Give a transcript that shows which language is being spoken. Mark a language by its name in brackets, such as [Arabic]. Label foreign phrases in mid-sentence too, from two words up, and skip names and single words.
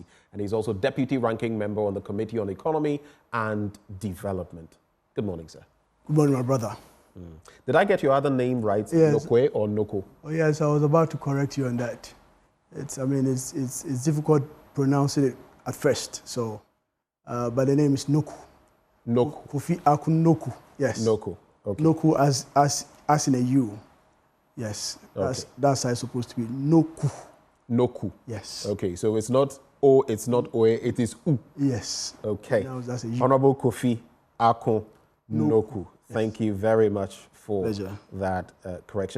[English] And he's also Deputy Ranking Member on the Committee on Economy and Development. Good morning, sir. Good morning, my brother. Did I get your other name right? Yes. Nokwe or Noko? Oh, yes, I was about to correct you on that. It's difficult pronouncing it at first. So, but the name is Noku. Noku. Kofi Aku Noku. Yes. Noku. Okay. Noku as in a U. Yes. Okay. That's how it's supposed to be. Noku. Noku. Yes. Okay. So it's not O. It's not Oe. It is U. Yes. Okay. Now that's a U. Honorable Kofi Ako Noku. Thank you very much for that correction.